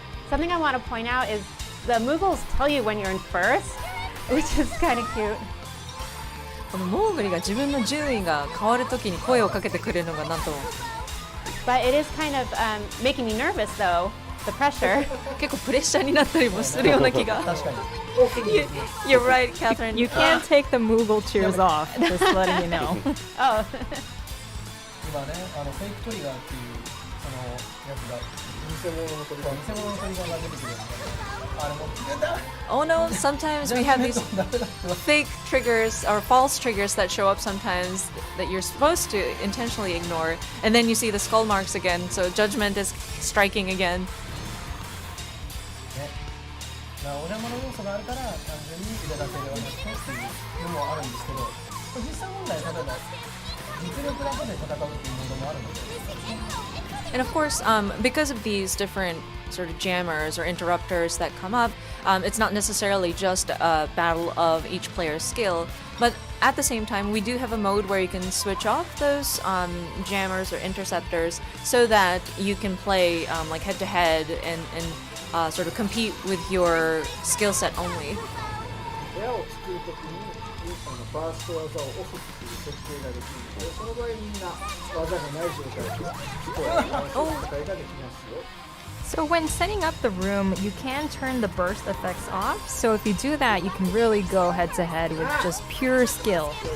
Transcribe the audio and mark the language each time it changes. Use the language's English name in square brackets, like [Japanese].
[English] Something I want to point out is the Moogles tell you when you're in first, which is kind of cute. [Japanese] このモーグリが自分の順位が変わるときに声をかけてくれるのがなんとも [English] But it is kind of making me nervous, though, the pressure. [Japanese] 結構プレッシャーになったりもするような気が。確かに [English] You're right, Catherine. you can't take the Moogle cheers off. Just letting you know. Oh, [Japanese] 今ねフェイクトリガーっていうそのやつが偽物のトリガーが出てくるんであれも出た [English] Oh no, sometimes we have these [Japanese] ダメだ [English] fake triggers or false triggers that show up sometimes that you're supposed to intentionally ignore, and then you see the skull marks again, so judgment is striking again. [Japanese] お邪魔の要素があるから単純に入れだけではなくてっていうのもあるんですけど実際問題例えば実力だけで戦うっていうものもあるので [English] And of course, because of these different sort of jammers or interrupters that come up, it's not necessarily just a battle of each player's skill, but at the same time, we do have a mode where you can switch off those jammers or interceptors so that you can play like head-to-head and sort of compete with your skill set only. [Japanese] 部屋を作るときにバースト技をオフっていう設定ができるので、その場合みんな技がない状態で戦いができますよ。 [English] So when setting up the room, you can turn the burst effects off. So if you do that, you can really go head to head with just pure skill.